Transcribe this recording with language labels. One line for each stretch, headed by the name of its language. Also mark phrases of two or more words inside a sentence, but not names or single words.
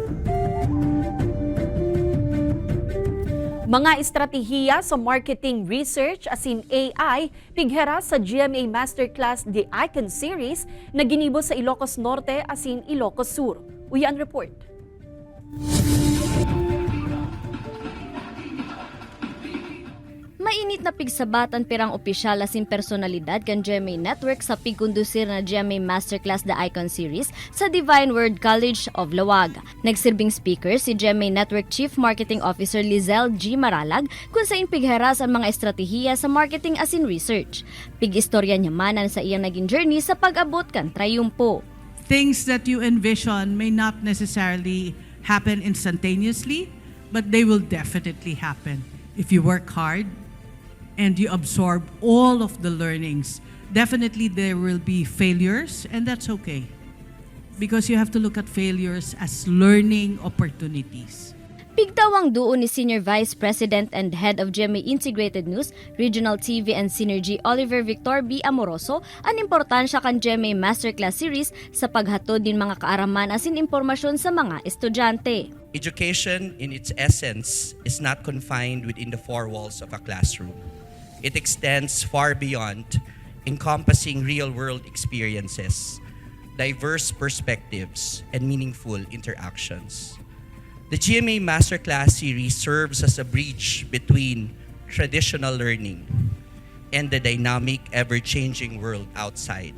Bikol: Mga estratehiya sa
English: marketing research
Bikol: asin AI pighera sa GMA Masterclass The Icon Series na ginibo sa Ilocos Norte asin Ilocos Sur. Uyan report. Mainit na pigsabatan pirang opisyal asin personalidad kan GMA Network sa pigkondusir na GMA Masterclass The Icon Series sa Divine Word College of Lawag. Nagsirbing speaker si GMA Network
English: Chief Marketing Officer
Bikol: Lizelle G. Maralag kung saan pigheras ang mga estratehiya sa marketing asin research. Pig-istorya niya manan sa iyang naging journey sa pag-abot kan trayumpo.
English: Things that you envision may not necessarily happen instantaneously, but they will definitely happen if you work hard and you absorb all of the learnings. Definitely there will be failures, and that's okay. Because you have to look at failures as learning opportunities.
Bikol: Pigtawang duo ni
English: Senior Vice President and Head of GMA Integrated News, Regional TV and Synergy
Bikol: Oliver Victor B. Amoroso ang importansya kan GMA Masterclass Series sa paghatod din mga kaaraman asin impormasyon sa mga estudyante.
English: Education in its essence is not confined within the four walls of a classroom. It extends far beyond, encompassing real-world experiences, diverse perspectives, and meaningful interactions. The GMA Masterclass series serves as a bridge between traditional learning and the dynamic, ever-changing world outside.